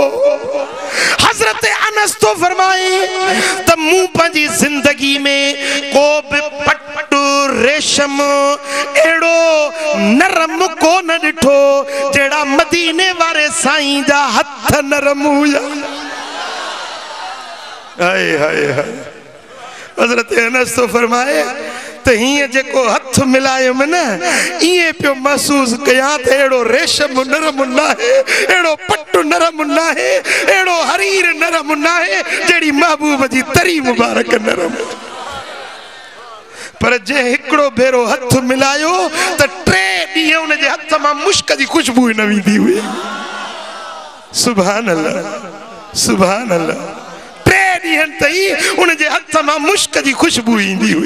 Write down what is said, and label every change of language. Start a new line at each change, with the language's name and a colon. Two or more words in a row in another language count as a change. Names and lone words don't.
Sindhi: हज़रत अनस तो फरमाए त मूं पंहिंजी ज़िंदगी में को बि पट्टू रेशम एड़ो नरम को न ॾिठो जेड़ा मदीने वारे साईं जा हथ नरम हुया। हाय हाय हाय। हज़रत अनस तो फरमाए तो हिय जेको हथ मिलायम न इए पियो महसूस कया त एड़ो रेशम नरम ना है, एड़ो पट्टू नरम ना है, एड़ो हरीर नरम ना है जेड़ी महबूब जी तरी मुबारक नरम। पर जे हिकड़ो भेरो हथ मिलायो त 3 ॾींहं उन जे हथ मां मुश्क जी खुशबू न वेंदी हुई।
Arabic: سبحان الله سبحان الله.
Sindhi: 3 ॾींहं तई उन जे हथ मां मुश्क जी खुशबू ईंदी हुई।